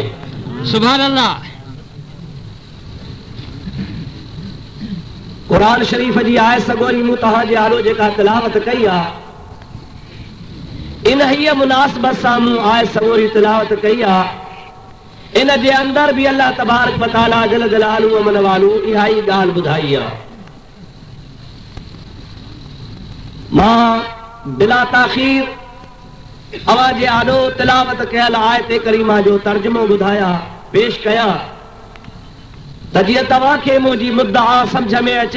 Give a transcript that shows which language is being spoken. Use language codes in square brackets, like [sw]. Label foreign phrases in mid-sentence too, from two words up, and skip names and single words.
[ar] سبحان الله. [sd] क़ुरान शरीफ़ जी आयत सगोरी मूं तव्हांजे आरो जेका तिलावत कई आहे, इन ही मुनासिबत सां मूं आयत सगोरी तिलावत कई आहे। इन जे अंदर भी [ar] الله تبارك وتعالى جل جلاله عم نواله [sd] इहा ई ॻाल्हि ॿुधाई आहे। मां बिला ताख़ीर अव्हां जे आॾो तिलावत कयल आयत करीमा जो तर्जुमो ॿुधाया पेश कयां त जीअं तव्हांखे मुंहिंजी मुद्दा सम्झ में अचे।